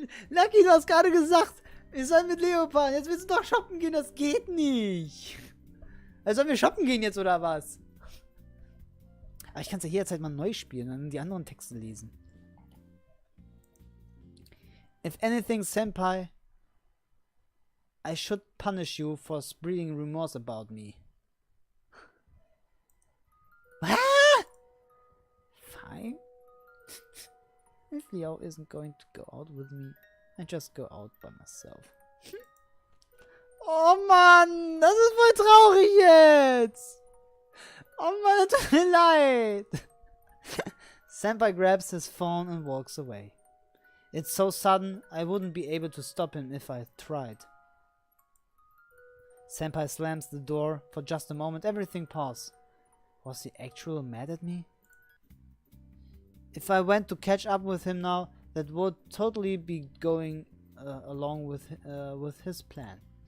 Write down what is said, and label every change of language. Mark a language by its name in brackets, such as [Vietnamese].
[German] Lucky, du hast gerade gesagt, wir sollen mit Leopard. Jetzt willst du doch shoppen gehen, das geht nicht. Also sollen wir shoppen gehen jetzt, oder was? Aber ich kann es ja jederzeit mal neu spielen und dann die anderen Texte lesen. [English] If anything, Senpai, I should punish you for spreading rumors about me. Ah! Fine. If Liao isn't going to go out with me, I just go out by myself. [German] Oh Mann, das ist voll traurig jetzt. Oh Mann, tut mir leid. [English] Senpai grabs his phone and walks away. It's so sudden, I wouldn't be able to stop him if I tried. Senpai slams the door. For just a moment, everything pauses. Was he actually mad at me? If I went to catch up with him now, that would totally be going along with his plan.